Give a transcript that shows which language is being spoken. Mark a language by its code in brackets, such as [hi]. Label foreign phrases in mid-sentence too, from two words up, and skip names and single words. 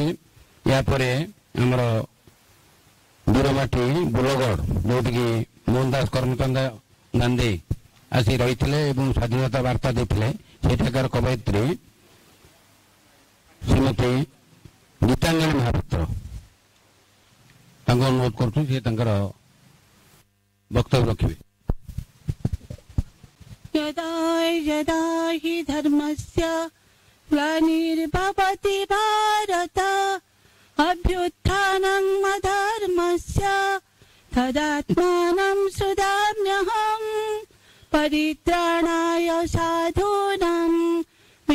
[or] ଏହାପରେ ଆମର ବୀରମାଟି ବୁଲଗଡ଼, ଯେଉଁଠିକି ମୋହନ ଦାସ କରମଚନ୍ଦ ଗାନ୍ଧୀ ଆସି ରହିଥିଲେ ଏବଂ ସ୍ୱାଧୀନତା ବାର୍ତ୍ତା ଦେଇଥିଲେ, ସେଠାକାର କବୟିତ୍ରୀ ଶ୍ରୀମତୀ ଗୀତାଞ୍ଜଳି ମହାପାତ୍ର, ତାଙ୍କୁ ଅନୁରୋଧ କରୁଛୁ ସେ ତାଙ୍କର ବକ୍ତବ୍ୟ ରଖିବେ। [sa] यदा यदा हि धर्मस्य ग्लानिर्भवति भारत अभ्युत्थानं अधर्मस्य तदात्मानं सुधाम्यहम् परित्राणाय साधूनां